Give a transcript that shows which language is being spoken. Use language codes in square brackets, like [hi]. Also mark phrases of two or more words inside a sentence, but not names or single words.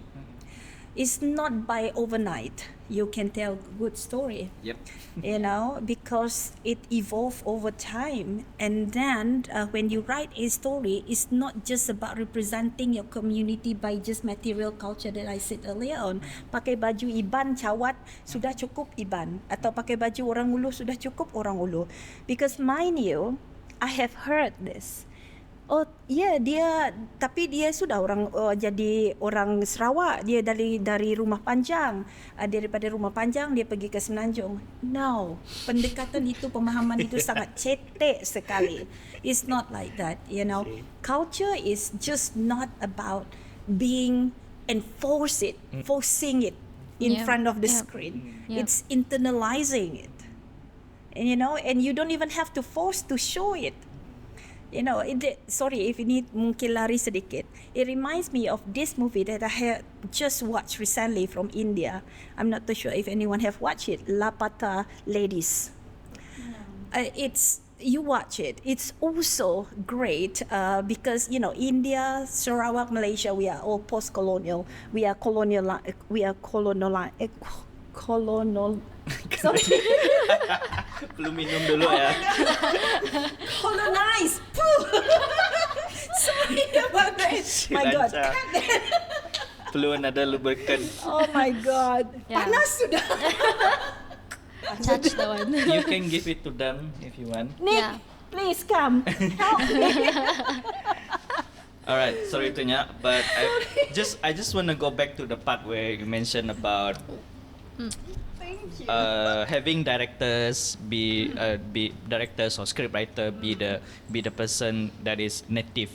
[en] It's not by overnight you can tell good story. Yep. Because it evolves over time. And then when you write a story, it's not just about representing your community by just material culture that I said earlier on. [ms] Pakai baju Iban, cawat, sudah cukup Iban. Atau pakai baju orang Ulu, sudah cukup orang Ulu. [en] Because mind you, I have heard this. [ms] Oh ya, tapi dia sudah jadi orang Sarawak, dia dari Rumah Panjang, daripada Rumah Panjang dia pergi ke Semenanjung. No, pendekatan itu, pemahaman itu sangat cetek sekali. [en] It's not like that, Culture is just not about being forcing it in front of the screen. It's internalizing it, and you don't even have to force to show it. Sorry if [ms] ini mungkin lari sedikit. [en] It reminds me of this movie that I had just watched recently from India. I'm not too sure if anyone have watched it. Lapata Ladies. You watch it. It's also great because India, Sarawak, Malaysia, we are all post-colonial. We are colonial. Sorry. [ms] Belum minum dulu ya. [en] Colonized. Sorry about that. My God. [ms] Perlu ada lubricant. [en] Oh my God. Yeah. [ms] Panas sudah. [en] Touch the one. You can give it to them if you want. Nick, please come. Help me. Alright, sorry Tunya, but I just want to go back to the part where you mentioned about having directors be directors or scriptwriter be the person that is native.